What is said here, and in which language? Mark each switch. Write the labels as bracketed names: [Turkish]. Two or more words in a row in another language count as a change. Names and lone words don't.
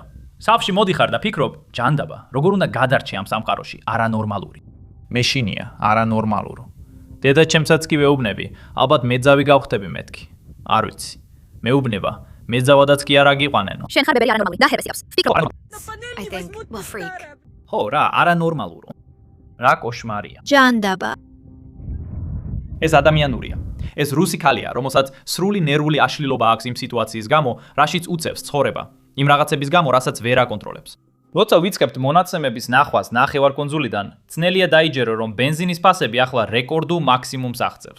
[Georgian] სავში მოდიხარ და ფიქრობ, ჯანდაბა, როგორ უნდა გადარჩე ამ სამყაროში, არანორმალური. მეშინია, არანორმალურო. დედაჩემსაც კი ვეუბნები, ალბათ მეძავი გავხდები მეთქი. არ ვიცი. მეუბნება, მეძავადაც კი არ აგიყვანენო. შენ ხარ ბებერი არანორმალური, ნახევარს აქვს. ფიქრობ. [English] I think, well, freak. [Georgian] ხო, რა, არანორმალურო. რა კოშმარია. ჯანდაბა. ეს ადამიანურია. ეს რუსი ქალია, რომელსაც სრული ნერვული აშლილობა აქვს იმ სიტუაციის გამო, რაშიც უწევს ცხოვრება. იმ რაღაცების გამო, რასაც ვერ აკონტროლებს. როცა ვიწყებთ მონაცემების ნახვას ნახევარკუნძულიდან, ძნელია დაიჯერო, რომ ბენზინის ფასები ახლა რეკორდულ მაქსიმუმს აღწევს.